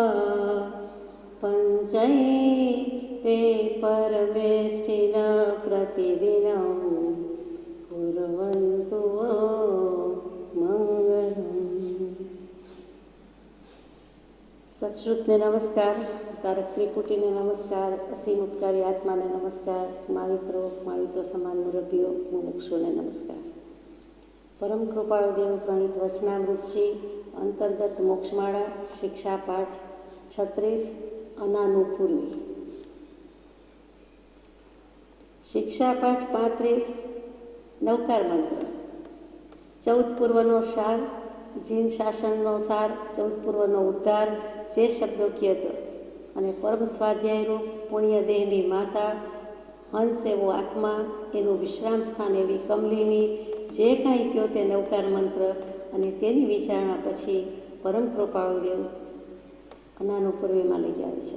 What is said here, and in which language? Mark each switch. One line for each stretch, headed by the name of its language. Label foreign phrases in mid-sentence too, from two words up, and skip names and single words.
Sanskrit: पञ्चैते परमेष्ठिन प्रतिदिनं कुर्वन्तु मङ्गलम्।
Gujarati: સત્શ્રુતને નમસ્કાર, કારક ત્રિપુટીને નમસ્કાર, અસીમ ઉપકારી આત્માને નમસ્કાર, माविત્રો સમાન મુરબ્બીઓ મુમુક્ષુને નમસ્કાર। પરમ કૃપાળુ દેવ પ્રણીત વચનામૃતજી અંતર્ગત મોક્ષમાળા શિક્ષા પાઠ 36 અનાનુપૂર્વી। શિક્ષા પાઠ 35 નવકાર મંત્ર 14 પૂર્વનો સાર, જીન શાસનનો સાર, 14 પૂર્વનો ઉદ્ધાર, જે શબ્દો કીધો અને પરમ સ્વાધ્યાયરૂપ પુણ્યદેહની માતા, હંસ એવો આત્મા, એનું વિશ્રામ સ્થાન એવી કમલીની જે કાંઈ કહ્યો તે નવકાર મંત્ર અને તેની વિચારણા પછી પરમ કૃપાળુ દેવ અનાનુપૂર્વીમાં લઈ આવે છે।